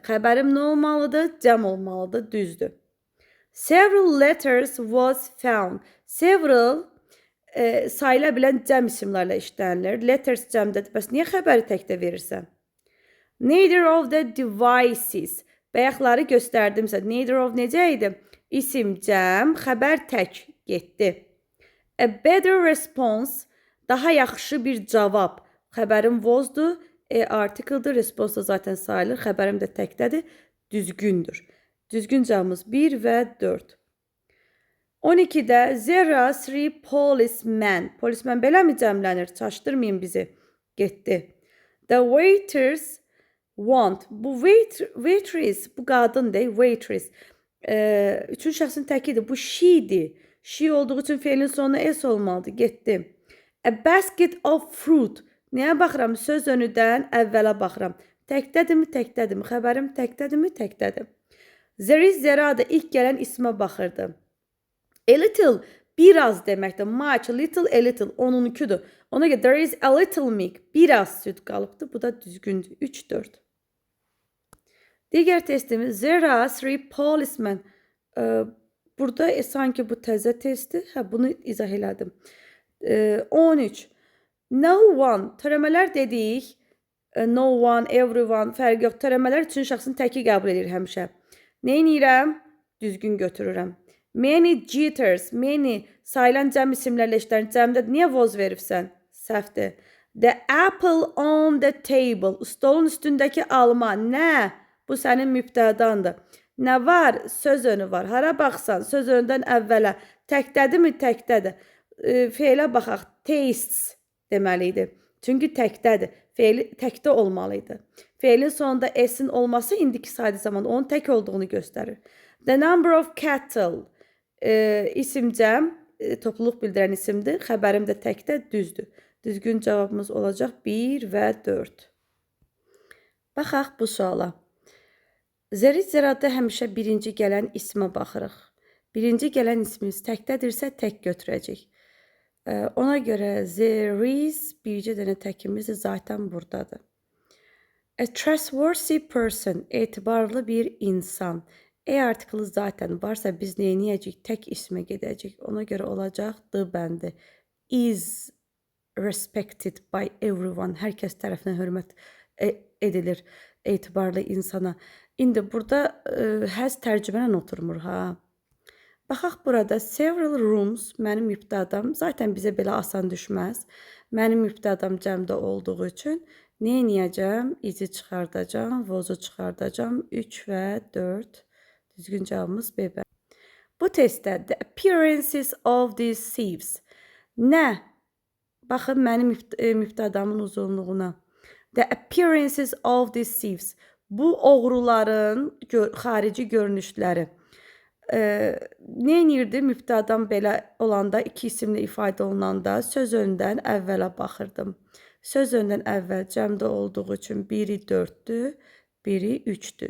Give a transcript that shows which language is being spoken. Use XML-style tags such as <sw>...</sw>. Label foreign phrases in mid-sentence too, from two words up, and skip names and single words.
<az>Xəbərim nə olmalıdır? Cəm olmalıdır, düzdür.</az> <en>Several letters was found.</en> <az>Several sayıla bilən cəm isimlərlə işlənilir. Letters cəmdədir. Bəs niyə xəbəri təkdə verirsən?</az> <en>Neither of the devices.</en> <az>Bayaqları göstərdimsə,</az> <en>neither of</en> <az>necə idi? İsim cəm, xəbər tək getdi.</az> <en>A better response,</en> <az>daha yaxşı bir cavab. Xəbərim was'dur, article'dır, response da zaten sayılır, xəbərim də təkdədir, düzgündür. Düzgün cavabımız 1 və 4. 12-də</az> <en>there are 3 policemen.</en> <az>Policemen belə mi cəmlənir? Çaşdırmayın bizi. Getdi.</az> <en>The waiters want.</en> <az>Bu waitress, bu qadın deyil, waitress. Üçün şəxsin təkidir. Bu she'dir. She olduğu üçün feilin sonuna s olmalıdır. Getdi.</az> <en>A basket of fruit.</en> <az>Nəyə baxıram? Söz önüdən əvvələ baxıram. Təkdədirmi? Təkdədirmi? Xəbərim təkdədirmi? Təkdədir.</az> <en>There is</en> <az>zerada ilk gələn ismə baxırdı.</az> <en>A little</en> <az>biraz deməkdir.</az> <en>Much, little, a little.</en> <az>Onunkudur. Ona görə</az> <en>there is a little milk.</en> <az>Biraz süd qalıbdır. Bu da düzgündür. 3-4. Digər testimiz</az> <en>there are 3 policemen.</en> <az>Burada sanki bu təzə testdir. Bunu izah elədim. 13.</az> <en>No one.</en> <az>Törəmələr dedik.</az> <en>No one, everyone</en> <az>fərq yox. Törəmələr üçün şəxsin təki qəbul edir həmişə. Nə edirəm? Düzgün götürürəm.</az> <en>Many jitters.</en> <az>Many sayılan cəm isimlərlə işlənir. Cəmdə niyə was veribsən? Səhvdir.</az> <en>The apple on the table.</en> <az>Stolun üstündəki alma. Nə? Bu sənin mübtədandır. Nə var? Söz önü var. Hara baxsan, söz öndən əvvələ. Təkdədirmi? Təkdədir. Feilə baxaq. Tastes deməliydi. Çünki təkdədir. Feili təkdə olmalıydı. Feilin sonunda s'in olması indiki saydı zamanda onun tək olduğunu göstərir.</az> <en>The number of cattle.</en> <az>İsim cəm, topluluq bildirən isimdir. Xəbərim də təkdə, düzdür. Düzgün cavabımız olacaq 1 və 4. Baxaq bu suala. Zəri-zəradda həmişə birinci gələn ismə baxırıq. Birinci gələn ismimiz təkdədirsə tək götürəcək. Ona görə</az> <en>there is</en> <az>bircə dənə təkimiz zaten buradadır.</az> <en>A trustworthy person,</en> <az>etibarlı bir insan. Article zaten varsa biz nə edəcəyik? Tək ismə gedəcək. Ona görə olacaq D bəndi.</az> <en>Is respected by everyone.</en> <az>Hər kəs tərəfindən hörmət edilir etibarlı insana. İndi burada has tərcümələ oturmur ha. Baxaq burada</az> <en>several rooms</en> <az>mənim mübtədam. Zaten bizə belə asan düşməz. Mənim mübtədam cəmdə olduğu üçün nə edəcəm? İzi çıxardacam, was'u çıxardacam. 3 və 4. Düzgün cavabımız B. Bu testdə</az> <en>the appearances of these thieves.</en> <az>Nə? Baxın mənim mübtədamın uzunluğuna.</az> <en>The appearances of these thieves.</en> <az>Bu oğruların xarici görünüşləri. Nə edirdi? Mübtədam belə olanda, iki isimlə ifadə olunanda söz öndən əvvələ baxırdım. Söz öndən əvvəl cəmdə olduğu üçün biri 4-dür, biri 3-dür.</az>